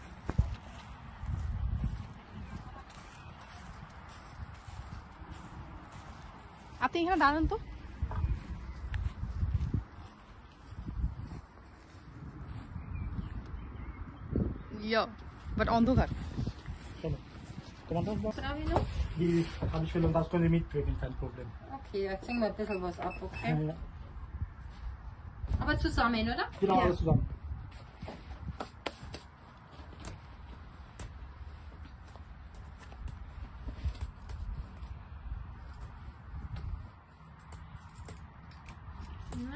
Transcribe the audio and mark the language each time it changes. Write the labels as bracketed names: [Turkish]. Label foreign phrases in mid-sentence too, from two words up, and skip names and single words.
[Bangla] আপনি এখানে দাঁড়ান তো। Ja, but অন্ধকার। চলো তোমার [German] das was? Was habe ich noch? Die habe ich will und das können Sie mitbringen, kein Problem. Okay, jetzt ziehen wir ein bisschen was ab, okay? Ja. Aber zusammen, oder? Genau, Ja. alles zusammen. Ja.